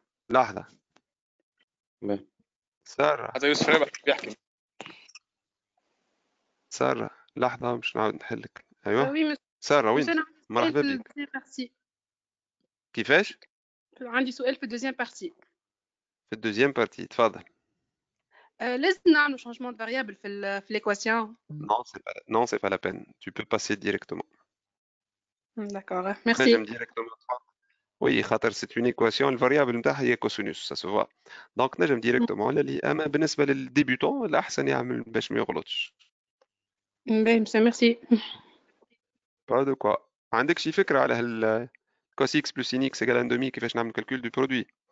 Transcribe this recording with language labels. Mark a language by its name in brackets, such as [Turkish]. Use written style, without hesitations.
[Arabic] لحظة سارة حتى يوسف رابح بيحكي. سارة لحظة مش نعاود نحلك. أيوة وي سارة وين؟ أنا مرحبا في بك. الدوزيام بارتي. كيفاش؟ عندي سؤال في الدوزيام بارتي. في الدوزيام بارتي تفضل. لازم نعملوا [French] changement de variable [Arabic] في [French] l'équation. Non, c'est pas la peine. Tu peux passer directement. D'accord, merci. [Arabic] نجم [French] directement. Oui, [Arabic] خاطر [French] c'est une équation, le variable [Arabic] نتاعها [French] هي cosinus, ça se voit. [Arabic] Donc نجم [French] directement [Arabic] للي أما بالنسبة للديبيوتون الأحسن يعمل باش ما يغلطش. [French] Merci. Pas de quoi. [Arabic] عندك شي فكرة على هال [French] cos x plus sin x égale 1/2 [Arabic] كيفاش نعمل [French] calcul du produit؟